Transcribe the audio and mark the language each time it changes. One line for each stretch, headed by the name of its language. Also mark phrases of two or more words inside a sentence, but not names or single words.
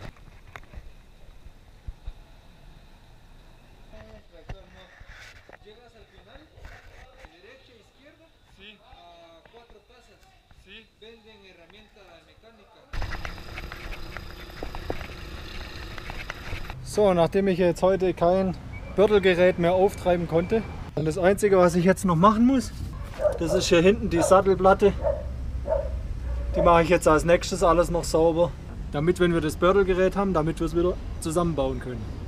Spanish: Llegas al final, derecha, izquierda, sí. A 4 casas, sí. Venden herramienta mecánica.
German: So, nachdem ich jetzt heute kein Börtelgerät mehr auftreiben konnte, und das Einzige, was ich jetzt noch machen muss, das ist hier hinten die Sattelplatte. Die Die mache ich jetzt als nächstes alles noch sauber, damit, wenn wir das Bördelgerät haben, damit wir es wieder zusammenbauen können.